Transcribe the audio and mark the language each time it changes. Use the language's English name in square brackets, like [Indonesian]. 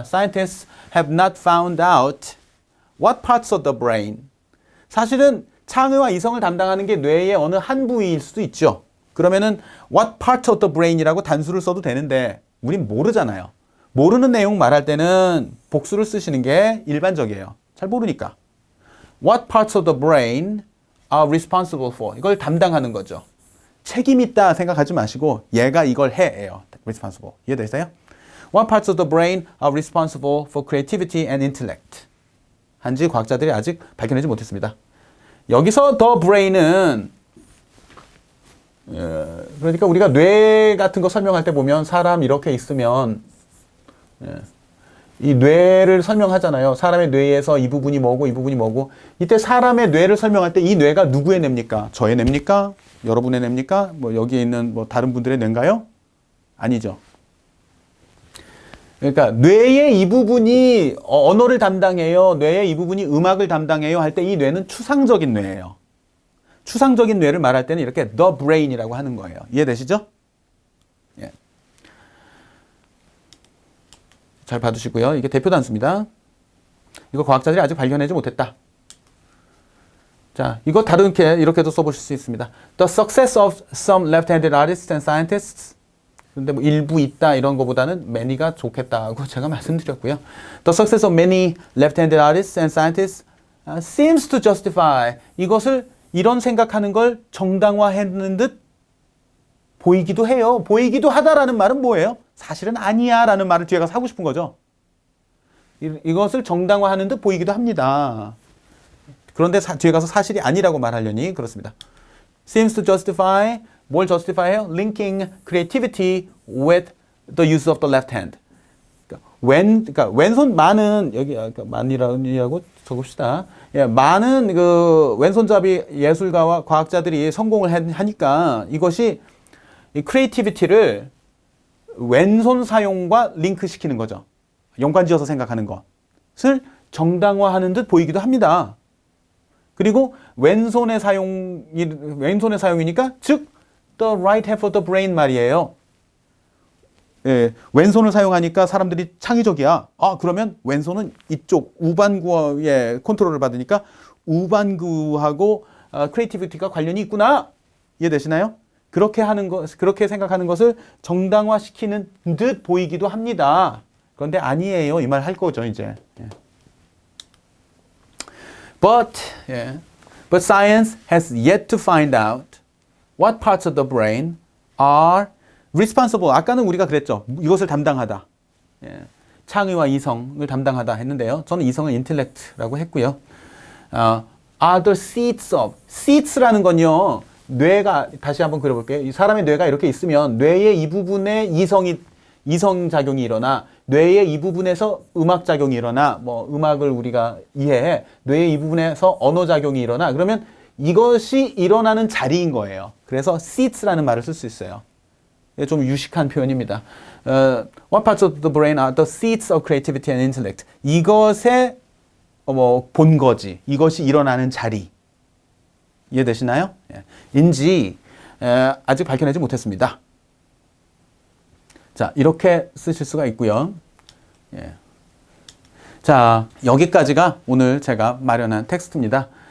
[English] Scientists have not found out what parts of the brain. [Korean] 사실은 창의와 이성을 담당하는 게 뇌의 어느 한 부위일 수도 있죠. 그러면은 [English] what part of the brain [Korean] 이라고 단수를 써도 되는데 우린 모르잖아요. 모르는 내용 말할 때는 복수를 쓰시는 게 일반적이에요. 잘 모르니까. [English] What parts of the brain are responsible for? [Korean] 이걸 담당하는 거죠. 책임 있다 생각하지 마시고 얘가 이걸 해예요. responsible. 이해되세요? [English] What parts of the brain are responsible for creativity and intellect? [Korean] 한지 과학자들이 아직 밝혀내지 못했습니다. 여기서 the brain은 그러니까 우리가 뇌 같은 거 설명할 때 보면 사람 이렇게 있으면 이 뇌를 설명하잖아요. 사람의 뇌에서 이 부분이 뭐고 이 부분이 뭐고. 이때 사람의 뇌를 설명할 때 이 뇌가 누구의 뇌입니까? 저의 뇌입니까? 여러분의 뇌입니까? 뭐 여기에 있는 뭐 다른 분들의 뇌인가요? 아니죠. 그러니까 뇌의 이 부분이 언어를 담당해요. 뇌의 이 부분이 음악을 담당해요. 할 때 이 뇌는 추상적인 뇌예요. 추상적인 뇌를 말할 때는 이렇게 the brain이라고 하는 거예요. 이해되시죠? 예. 잘 봐두시고요. 이게 대표 단수입니다. 이거 과학자들이 아직 발견하지 못했다. 자, 이거 다르게 이렇게도 써보실 수 있습니다. [English] The success of some left-handed artists and scientists. [Korean] 근데 뭐 일부 있다 이런 거보다는 many가 좋겠다고 제가 말씀드렸고요. [English] The success of many left-handed artists and scientists seems to justify. [Korean] 이것을 이런 생각하는 걸 정당화하는 듯 보이기도 해요. 보이기도 하다라는 말은 뭐예요? 사실은 아니야 라는 말을 뒤에 가서 하고 싶은 거죠. 이것을 정당화하는 듯 보이기도 합니다. 그런데 뒤에 가서 사실이 아니라고 말하려니 그렇습니다. [English] seems to justify, [Korean] 뭘 [English] justify해요? linking creativity with the use of the left hand. [Korean] 그러니까 왼손 많은 여기 많이라고 적읍시다. 예, 많은 그 왼손잡이 예술가와 과학자들이 성공을 하니까 이것이 이 크리에이티비티를 왼손 사용과 링크시키는 거죠. 연관지어서 생각하는 것을 정당화하는 듯 보이기도 합니다. 그리고 왼손의 사용이니까 즉 [English] the right half of the brain [Korean] 말이에요. 예, 왼손을 사용하니까 사람들이 창의적이야. 아, 그러면 왼손은 이쪽 우반구의 컨트롤을 받으니까 우반구하고 크리에이티비티가 관련이 있구나. 이해되시나요? 그렇게 생각하는 것을 정당화시키는 듯 보이기도 합니다. 그런데 아니에요. 이 말 할 거죠, 이제. 예. [English] But science has yet to find out what parts of the brain are responsible. [Korean] 아까는 우리가 그랬죠. 이것을 담당하다. 예. 창의와 이성을 담당하다 했는데요. 저는 이성은 intellect라고 했고요. [English] are the seats of. [Korean] seats라는 건요. 뇌가 다시 한번 그려볼게요. 이 사람의 뇌가 이렇게 있으면 뇌의 이 부분에 이성 작용이 일어나 뇌의 이 부분에서 음악 작용이 일어나 뭐 음악을 우리가 이해해 뇌의 이 부분에서 언어 작용이 일어나 그러면 이것이 일어나는 자리인 거예요. 그래서 seats라는 말을 쓸 수 있어요. 좀 유식한 표현입니다. [English] What parts of the brain are the seats of creativity and intellect? [Korean] 이것의 본거지, 이것이 일어나는 자리. 이해되시나요? 인지 아직 밝혀내지 못했습니다. 자, 이렇게 쓰실 수가 있고요. 예. 자, 여기까지가 오늘 제가 마련한 텍스트입니다.